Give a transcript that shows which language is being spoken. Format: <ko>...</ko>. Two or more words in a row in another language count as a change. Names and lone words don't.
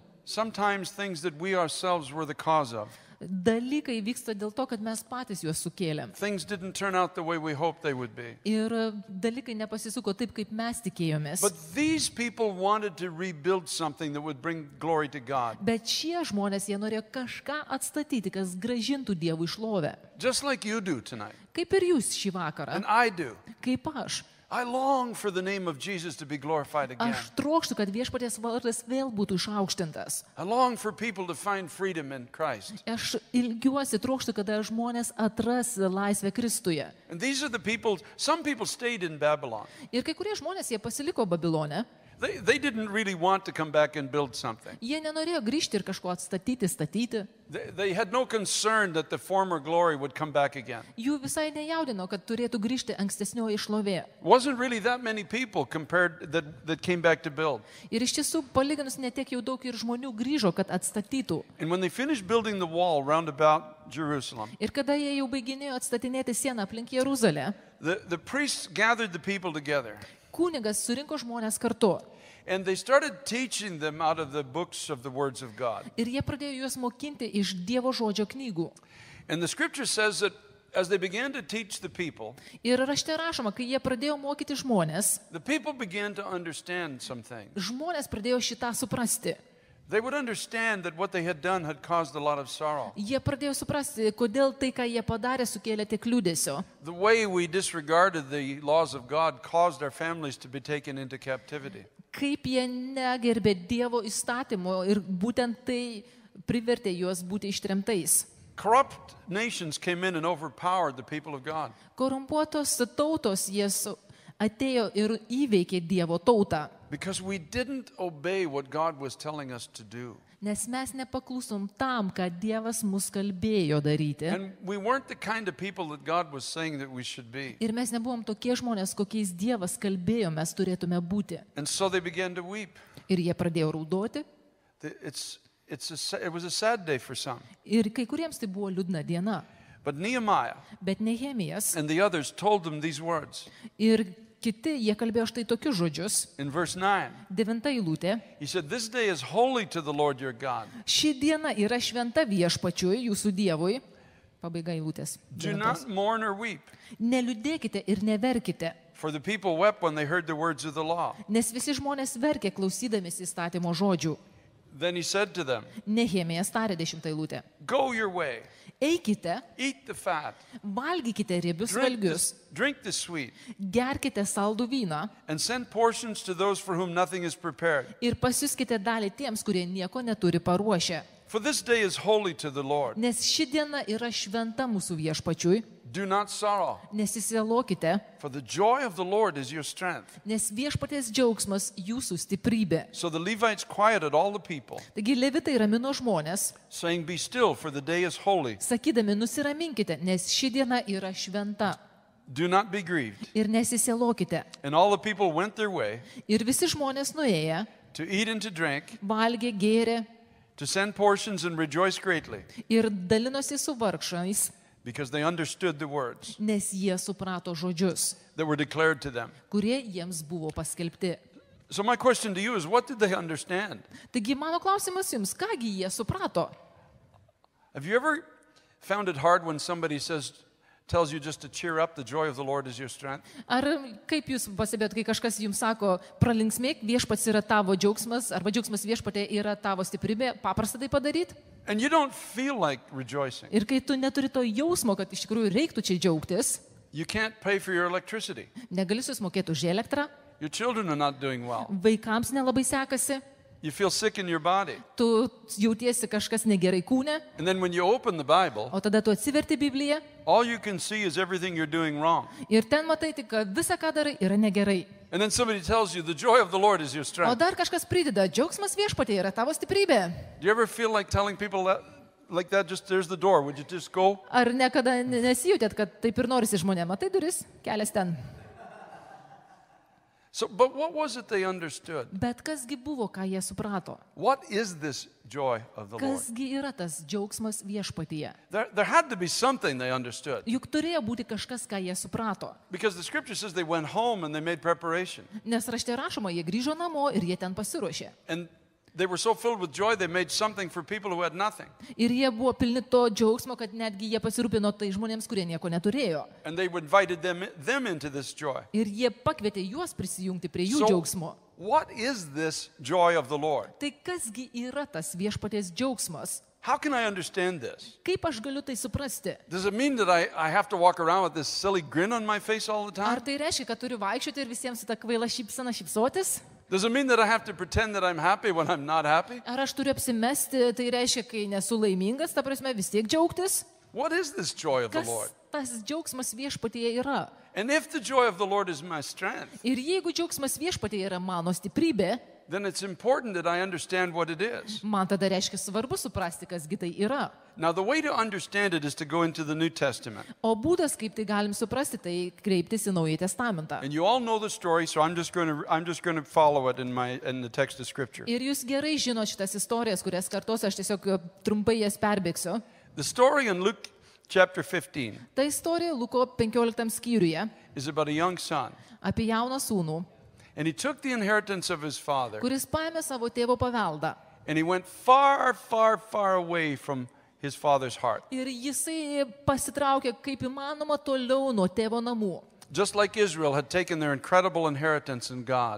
<en>sometimes things that we ourselves were the cause of,</en> <lt>dalykai vyksta dėl to, kad mes patys juos sukėlėm.</lt> <en>things didn't turn out the way we hoped they would be.</en> <lt>Ir dalykai nepasisuko taip, kaip mes tikėjomės.</lt> <en>But these people wanted to rebuild something that would bring glory to God.</en> <lt>Bet šie žmonės, jie norėjo kažką atstatyti, kas gražintų Dievui šlovę.</lt> <en>Just like you do tonight.</en> <lt>Kaip ir jūs šį vakarą,</lt> <en>And I do.</en> <lt>kaip aš.</lt> <en>I long for the name of Jesus to be glorified again.</en> <lt>Aš trokštu, kad viešpaties vardas vėl būtų išaukštintas.</lt> <en>I long for people to find freedom in Christ.</en> <lt>Aš ilgiuosi, trokštu, kada žmonės atras laisvę Kristuje.</lt> <en>And these are the people, some people stayed in Babylon.</en> <lt>Ir kai kurie žmonės, jie pasiliko Babilone.</lt> <en>They didn't really want to come back and build something.</en> <lt>Jie nenorėjo grįžti ir kažko atstatyti, statyti.</lt> <en>They had no concern that the former glory would come back again.</en> <lt>Jų visai nejaudino, kad turėtų grįžti ankstesnioji šlovė.</lt> <en>Wasn't really that many people compared that came back to build.</en> <lt>Ir iš tiesų, palyginus netiek jau daug ir žmonių grįžo, kad atstatytų.</lt> <en>And when they finished building the wall round about Jerusalem,</en> <lt>Ir kada jie jau baiginėjo atstatinėti sieną aplink Jeruzalę,</lt> <en>the priests gathered the people together.</en> <lt>kunigas surinko žmonės kartu.</lt> <en>And they started teaching them out of the books of the words of God.</en> <lt>Ir jie pradėjo juos mokinti iš Dievo žodžio knygų.</lt> <en>And the scripture says that as they began to teach the people,</en> <lt>Ir rašte rašoma, kai jie pradėjo mokyti žmonės,</lt> <en>the people began to understand some things.</en> <lt>žmonės pradėjo šitą suprasti.</lt> <en>They would understand that what they had done had caused a lot of sorrow.</en> <lt>Jie pradėjo suprasti, kodėl tai, ką jie padarė, sukėlė tiek liūdesio.</lt> <en>The way we disregarded the laws of God caused our families to be taken into captivity.</en> <lt>Kaip jie negerbė Dievo įstatymo ir būtent tai privertė juos būti ištremtais.</lt> <en>Corrupt nations came in and overpowered the people of God.</en> <lt>Korumpuotos tautos atėjo ir įveikė Dievo tautą,</lt> <en>Because we didn't obey what God was telling us to do.</en> <lt>nes mes nepaklusom tam, ką Dievas mus kalbėjo daryti.</lt> <en>And we weren't the kind of people that God was saying that we should be.</en> <lt>Ir mes nebuvom tokie žmonės, kokiais Dievas kalbėjo, mes turėtume būti.</lt> <en>And so they began to weep.</en> <lt>Ir jie pradėjo raudoti.</lt> <en>It was a sad day for some.</en> <lt>Ir kai kuriems tai buvo liūdna diena.</lt> <en>But Nehemiah</en> <lt>Bet Nehemijas</lt> <en>and the others told them these words.</en> <lt>ir kiti, jie kalbėjo štai tokius žodžius.</lt> <en>In verse 9,</en> <lt>9 eilutė.</lt> <en>he said, "This day is holy to the Lord your God.</en> <lt>Ši diena yra šventa viešpačiui, jūsų Dievui. Pabaiga eilutės.</lt> <en>Do 9. not mourn or weep."</en> <lt>Neliūdėkite ir neverkite,</lt> <en>For the people wept when they heard the words of the law.</en> <lt>nes visi žmonės verkė klausydamės įstatymo žodžių.</lt> <en>Then he said to them,</en> <lt>Nehemijas tarė 10 eilutė.</lt> <en>"Go your way,</en> <lt>Eikite,</lt> <en>eat the fat,</en> <lt>valgykite riebius</lt> <en>drink</en> <lt>valgius,</lt> <en>the sweet,</en> <lt>gerkite saldų vyną</lt> <en>and send portions to those for whom nothing is prepared.</en> <lt>ir pasiuskite dalį tiems, kurie nieko neturi paruošę.</lt> <en>For this day is holy to the Lord.</en> <lt>Nes ši diena yra šventa mūsų viešpačiui.</lt> <en>Do not sorrow,</en> <lt>Nesisielokite,</lt> <en>for the joy of the Lord is your strength."</en> <lt>nes viešpaties džiaugsmas jūsų stiprybė.</lt> <en>So the Levites quieted all the people,</en> <lt>Taigi levitai ramino žmonės,</lt> <en>saying, "Be still, for the day is holy.</en> <lt>sakydami nusiraminkite, nes ši diena yra šventa.</lt> <en>Do not be grieved."</en> <lt>Ir nesisielokite.</lt> <en>And all the people went their way</en> <lt>Ir visi žmonės nuėję,</lt> <en>to eat and to drink,</en> <lt>valgė, gėrė</lt> <en>to send portions and rejoice greatly,</en> <lt>ir dalinosi su vargšais,</lt> <en>because they understood the words</en> <lt>nes jie suprato žodžius,</lt> <en>that were declared to them.</en> <lt>kurie jiems buvo paskelbti.</lt> <en>So my question to you is, what did they understand?</en> <lt>Taigi mano klausimas jums, kągi jie suprato?</lt> <en>Have you ever found it hard when somebody tells you just to cheer up, the joy of the Lord is your strength?</en> <lt>Ar kaip jūs pastebėt, kai kažkas jums sako, pralinksmėk, viešpats yra tavo džiaugsmas, arba džiaugsmas viešpatė yra tavo stiprybė, paprasta tai padaryti?</lt> <en>And you don't feel like rejoicing.</en> <lt>Ir kai tu neturi to jausmo, kad iš tikrųjų reiktų čia džiaugtis,</lt> <en>You can't pay for your electricity.</en> <lt>negali susimokėti už elektrą,</lt> <en>Your children are not doing well.</en> <lt>vaikams nelabai sekasi,</lt> <en>You feel sick in your body.</en> <lt>tu jautiesi kažkas negerai kūne,</lt> <en>And then when you open the Bible,</en> <lt>o tada tu atsiverti Bibliją</lt> <en>all you can see is everything you're doing wrong.</en> <lt>ir ten matai tik, kad visa, ką darai, yra negerai.</lt> <en>And then somebody tells you the joy of the Lord is your</en> <lt>O</lt> <en>strength.</en> <lt>dar kažkas prideda, džiaugsmas viešpatė yra tavo stiprybė.</lt> <en>Do you ever feel like telling people that, like that, just there's the door, would you just go?</en> <lt>Ar niekada nesijutėt, kad taip ir norisi žmonėm, matai duris, kelias ten.</lt> <en>So, but what was it they understood?</en> <lt>Bet kasgi buvo, ką jie suprato?</lt> <en>What is this joy of the Lord?</en> <lt>Kasgi yra tas džiaugsmas viešpatyje?</lt> <en>There had to be something they understood.</en> <lt>Juk turėjo būti kažkas, ką jie suprato.</lt> <en>Because the scripture says they went home and they made preparation.</en> <lt>Nes rašte rašoma, jie grįžo namo ir jie ten pasiruošė.</lt> <en>And they were so filled with joy, they made something for people who had nothing.</en> <lt>Ir jie buvo pilni to džiaugsmo, kad netgi jie pasirūpino tai žmonėms, kurie nieko neturėjo.</lt> <en>And they invited them into this joy.</en> <lt>Ir jie pakvietė juos prisijungti prie jų</lt> <en>So,</en> <lt>džiaugsmo.</lt> <en>what is this joy of the Lord?</en> <lt>Tai kasgi yra tas viešpaties džiaugsmas?</lt> <en>How can I understand this?</en> <lt>Kaip aš galiu tai suprasti?</lt> <en>Does it mean that I have to walk around with this silly grin on my face all the</en> <lt>Ar</lt> <en>time?</en> <lt>tai reiškia, kad turiu vaikščioti ir visiems su ta kvaila šypsena šypsotis?</lt> <en>Does it mean that I have to pretend that I'm happy when I'm not happy?</en> <lt>Ar aš turiu apsimesti, tai reiškia, kai nesu laimingas, ta prasme vis tiek džiaugtis?</lt> <en>What is this joy of the</en> <lt>Kas</lt> <en>Lord?</en> <lt>tas džiaugsmas viešpatyje yra?</lt> <en>And if the joy of the Lord is my strength,</en> <lt>Ir jeigu džiaugsmas viešpatyje yra mano stiprybė,</lt> <en>then it's important that I understand what it is.</en> <lt>man tada reiškia svarbu suprasti, kasgi tai yra.</lt> <en>Now, the way to understand it is to go into the New Testament.</en> <lt>O būdas, kaip tai galim suprasti, tai kreiptis į Naująjį Testamentą.</lt> <en>And you all know the story, so I'm just going to follow it in the text of Scripture.</en> <lt>Ir jūs gerai žinot šitas istorijas, kurias kartuosiu, aš tiesiog trumpai jas perbėgsiu.</lt> <en>The story in Luke chapter 15</en> <lt>Ta istorija Luko 15 skyriuje</lt> <en>is about a young son.</en> <lt>apie jauną sūnų,</lt> <en>And he took the inheritance of his father,</en> <lt>kuris paėmė savo tėvo paveldą.</lt> <en>and he went far, far, far away from his father's heart.</en> <lt>Ir jisai pasitraukė kaip įmanoma toliau nuo tėvo namų.</lt> <en>just like Israel had taken their incredible inheritance in God.</en>